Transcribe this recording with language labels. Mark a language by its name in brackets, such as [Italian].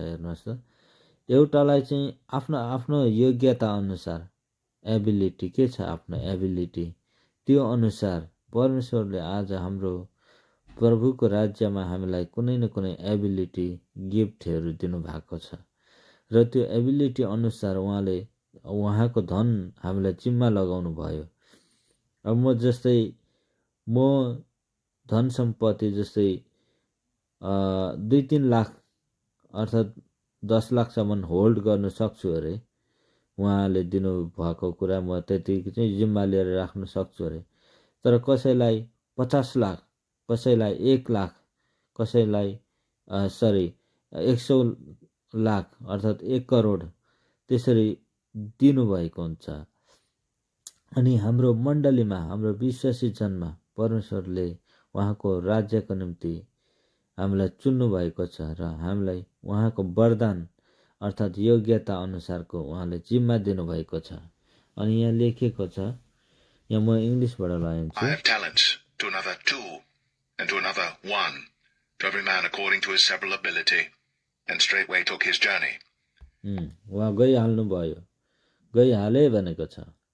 [Nepali] हेर्नुहोस् त, एउटालाई चाहिँ आफ्नो योग्यता अनुसार, एबिलिटी के छ, आफ्नो एबिलिटी, त्यो अनुसार परमेश्वरले आज हाम्रो प्रभुको राज्यमा हामीलाई कुनै न कुनै एबिलिटी, गिफ्टहरू दिनुभएको छ। र त्यो एबिलिटी अनुसार उहाँले उहाँको धन हामीलाई जिम्मा लगाउनु भयो। अब म धन सम्पत्ति जस्तै 2-3 लाख अर्थात् 10 लाखसम्म होल्ड गर्न सक्छु अरे। उहाँले दिनुभएको कुरा म त्यति चाहिँ जिम्मा लिएर राख्न सक्छु अरे। तर कसैलाई 50 लाख, कसैलाई 1 लाख, कसैलाई 100 लाख अर्थात् 1 करोड त्यसरी दिनुभएको हुन्छ। अनि हाम्रो मण्डलीमा, हाम्रो विश्वासी जनमा परमेश्वरले उहाँको राज्यको निम्ति हामीलाई चुन्नु भएको छ र हामीलाई उहाँको वरदान अर्थात् योग्यता अनुसारको उहाँले जिम्मा दिनुभएको छ। अनि यहाँ लेखेको छ, यहाँ म इङ्ग्लिसबाट लगाइन्छु। [English] 5 talents, to another 2, and to another 1, to every man according to his several ability, and straightway took his journey. [Nepali] उहाँ गइहाल्नु भयो, गइहाले भनेको छ।